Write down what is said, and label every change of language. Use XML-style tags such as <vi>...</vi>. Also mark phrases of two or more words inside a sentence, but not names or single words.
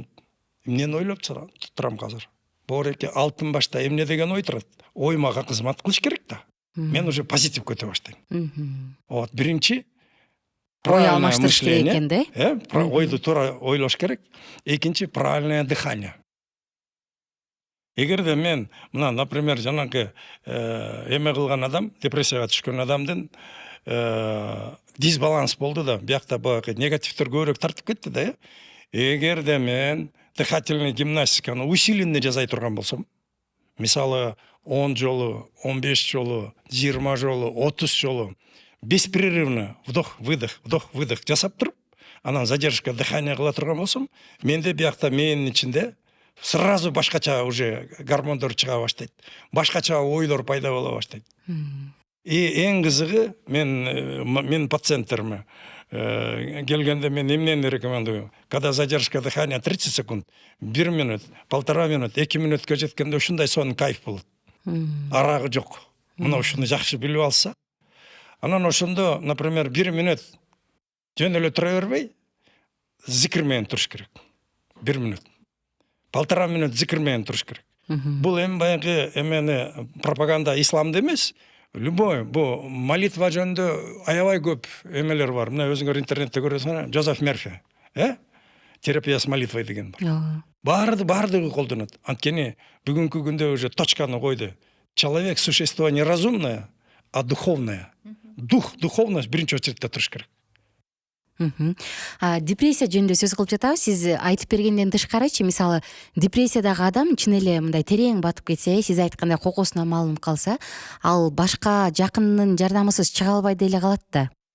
<ky>Эмнени ойлоп турам азыр? Боореке алтын башта эмне деген ой турат? Ой мага кызмат кылыш керек да. Мен уже позитив көтө баштайм. Вот, биринчи ой алмаштырыш керек экен да? Ойду туура ойлош керек. Экинчи</ky> <ru>правильное дыхание.</ru> <ky>Эгерде мен мына, например, жанакы эме кылган адам, депрессияга түшкөн адамдын дисбаланс болду да, биякта баягы негативдер көбүрөөк тартып кетти да. Эгерде мен дыхательный гимнастиканы усиленно жасай турган болсом, мисалы 10 жолу, 15 жолу, 20 жолу, 30 жолу</ky> <ru>беспрерывно вдох-выдох</ru> <ky>жасап туруп, анан</ky> <ru>задержка дыхания</ru> <ky>кыла турган болсом, менде биякта мээнин ичинде сразу башкача уже гормондор чыга баштайт. Башкача ойлор пайда боло баштайт. И эң кызыгы, мен пациенттериме келгенде мен эмнени рекомендую?</ky> <ru>Когда задержка дыхания</ru> <ky>30 секунд, 1 минут, 1,5 минут, 2 минутка жеткенде ушундай сонун кайф болот. Арагы жок. Мына ушуну жакшы билип алса, анан ошондо, например, 1 минут жөн эле тура бербей, зикир менен туруш керек. 1 минут. 1,5 минут зикир менен туруш керек. Бул эми баягы эмени пропаганда исламда эмес. Любой, бу молитва жөнүндө аябай көп эмелер бар. Мына өзүңөр интернетте көрөсүңөр, Джозеф Мерфи,</ky> <ru>терапия с молитвой</ru> <ky>деген бар. Баардыгы колдонот. Анткени бүгүнкү күндө уже точканы койду.</ky> <ru>Человек существо не разумное, а духовное.</ru> <ky>Духовность биринчи очередде туруш керек. Депрессия жөнүндө сөз кылып жатабыз. Сиз айтып бергенден тышкарычы, мисалы, депрессиядагы адам чын эле мындай терең батып кетсе, сиз айткандай кокосуна малынып калса, ал башка жакынынын жардамысыз чыга албай деле калат да.</ky>